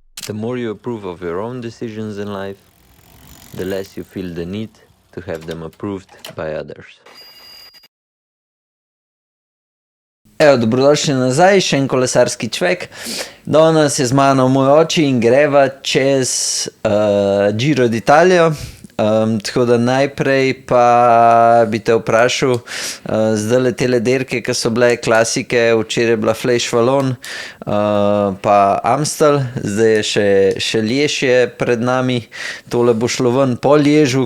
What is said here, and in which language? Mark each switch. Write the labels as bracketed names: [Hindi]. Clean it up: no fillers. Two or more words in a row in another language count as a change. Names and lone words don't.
[English] The more you approve of your own decisions in life, the less you feel the need to have them approved by others. [Slovenian] Evo, dobrodošli nazaj, še en kolesarski čvek. Danes je z mano moj oči in greva čez Giro d'Italia. Tako da najprej pa bi te vprašal, zdajle tele dirke, ki so bile klasike, včeraj je bila Flèche Wallonne, pa Amstel, zdaj je še Liège pred nami, tole bo šlo ven po Liežu.